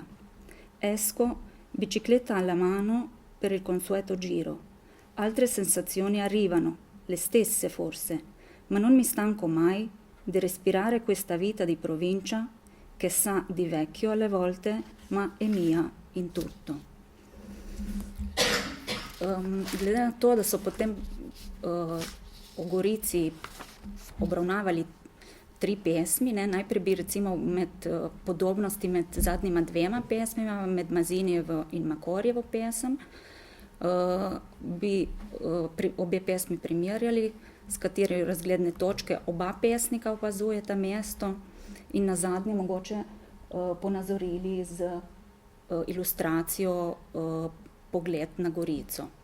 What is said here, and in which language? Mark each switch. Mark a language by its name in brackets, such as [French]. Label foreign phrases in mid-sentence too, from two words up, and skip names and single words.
[Italian] Esco, bicicletta alla mano, per il consueto giro. Altre sensazioni arrivano, le stesse forse, ma non mi stanco mai di respirare questa vita di provincia che sa di vecchio alle volte, ma è mia in tutto. [Slovenian] Glede na to, da so potem v Gorici obravnavali 3 pesmi, ne? Najprej bi recimo med podobnosti med zadnjima 2 pesmima, med Mazinijevo in Makorjevo pesem, bi obe pesmi primerjali, s kateri razgledne točke oba pesnika opazujeta mesto, in nazadnje mogoče ponazorili z ilustracijo pogled na Gorico.